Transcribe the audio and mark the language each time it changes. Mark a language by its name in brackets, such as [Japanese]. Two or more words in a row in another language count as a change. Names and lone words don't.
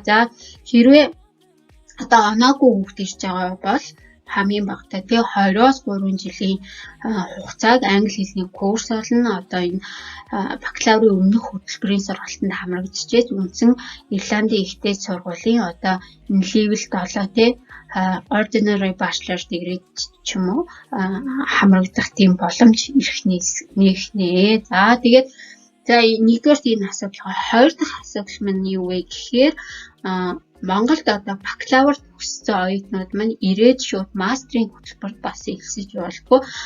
[Mongolian] За хэрвээ одоо оноогүй хүүхд ирж байгаа бол хамгийн багадаа тий 2-3 жилийн хугацааг англи хэлний курс болно. Одоо энэ бакалаврын өмнөх хөтөлбөрийн сургалтанд хамрагдчихээд үндсэн Ирландын ихтэй сургуулийн одоо энэ [English] level 7 [Mongolian] тий [English] ordinary bachelor degree [Mongolian] ч юм уу хамрагдах тийм боломж ирэх нэ. За тэгээд за нэгдүгээр энэ асуудал, хоёр дахь асуудал маань юу вэ гэхээр Монголд одоо бакалавр төгссөн оюутнууд маань ирээд шууд мастрын хөтөлбөрт бас элсэж болдгоо.